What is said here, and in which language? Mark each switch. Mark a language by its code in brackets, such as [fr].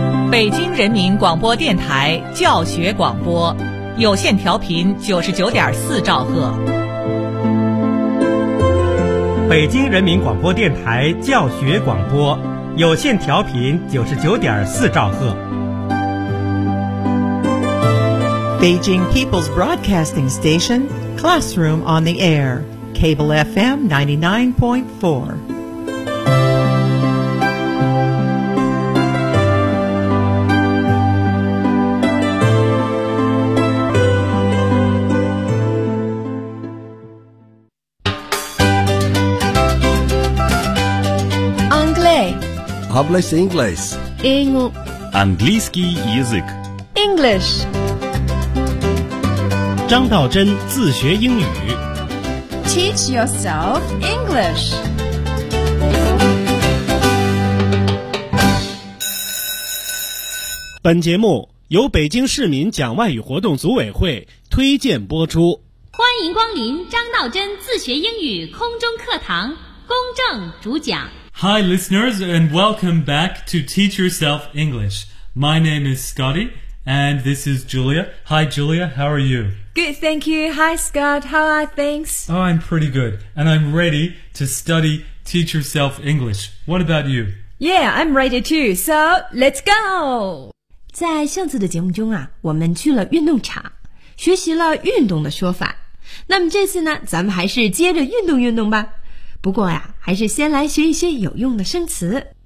[zh] 北京人民广播电台教学广播，有线调频99.4兆赫。北京人民广播电台教学广播，有线调频99.4兆赫。 [en] Beijing People's Broadcasting Station, Classroom on the Air, Cable FM 99.4. English. English. English. [ru] английский язык. [en] English. [zh] 张道真自学英语 [en] Teach yourself English. [zh] 本节目由北京市民讲外语活动组委会推荐播出。欢迎光临张道真自学英语空中课堂，公正主讲。 [en] Hi listeners, and welcome back to Teach Yourself English. My name is Scotty, and this is Julia. Hi Julia, how are you? Good, thank you. Hi, Scott. How are things? Oh, I'm pretty good. And I'm ready to study Teach Yourself English. What about you? Yeah, I'm ready too. So, let's go! [zh] 在上次的节目中啊，我们去了运动场，学习了运动的说法。那么这次呢，咱们还是接着运动运动吧。不过啊，还是先来学一些有用的生词。